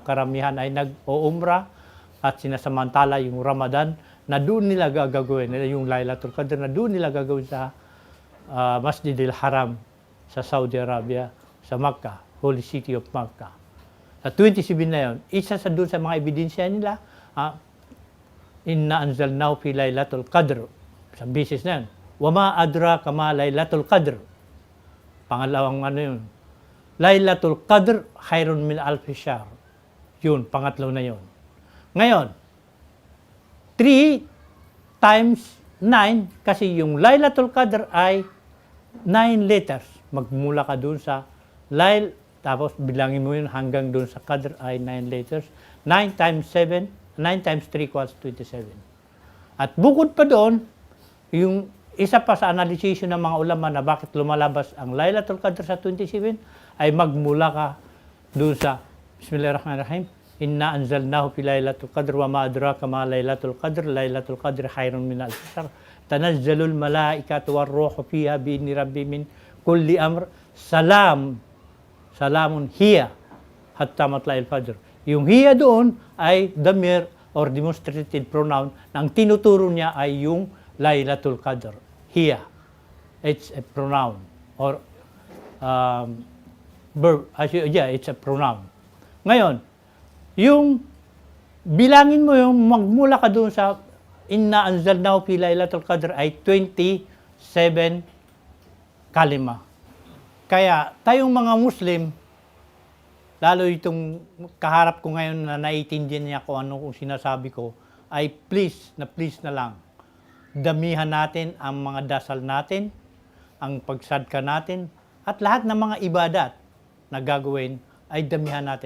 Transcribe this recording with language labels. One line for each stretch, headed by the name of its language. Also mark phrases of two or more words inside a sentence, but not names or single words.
Filipino: Karamihan ay nag-o-umrah at sinasamantala yung Ramadan na doon nila gagawin, yung Lailatul Qadr na doon nila gagawin sa Masjidil Haram sa Saudi Arabia, sa Makkah,
English: Holy City of Makkah.
Filipino: Sa 27 na yun, isa sa doon sa mga ebidensya nila,
Arabic: إنا أنزلناه في ليلة القدر.
Filipino: Sa bisis na yun.
Arabic: وما أدراك ما ليلة القدر.
Filipino: Pangalawang ano yun.
Arabic: ليلة القدر خير من ألف شهر.
Filipino: Yun, pangatlo na yun. Ngayon, 3 times 9, kasi yung Lailatul Qadr ay 9 letters. Magmula ka dun sa Lail, tapos bilangin mo yun hanggang dun sa Qadr ay 9 letters.
English: 9 times 7, 9 times 3 equals 27.
Filipino: At bukod pa doon, yung isa pa sa analysis ng mga ulama na bakit lumalabas ang Lailatul Qadr sa 27 ay magmula ka doon sa Bismillahirrahmanirrahim.
Arabic: إنا أنزلناه في ليلة القدر وما أدراك ما ليلة القدر. ليلة القدر خير من ألف شهر تنزل الملائكة والروح فيها بإذن ربهم من كل أمر. سلام هي حتى مطلع الفجر.
Filipino: Yung hiya doon ay damir or
English: demonstrative pronoun
Filipino: na ang tinuturo niya ay yung Lailatul Qadr. Hiya.
English: It's a pronoun or verb. Yeah, it's a pronoun.
Filipino: Ngayon, yung bilangin mo yung magmula ka doon sa
Arabic: إنا أنزلناه في ليلة القدر
Filipino: ay 27 kalima. Kaya tayong mga Muslim, lalo itong kaharap ko ngayon na naiintindihan niya kung ano kung sinasabi ko, ay please na lang, damihan natin ang mga dasal natin, ang pagsadka natin, at lahat ng mga ibadat na gagawin ay damihan natin.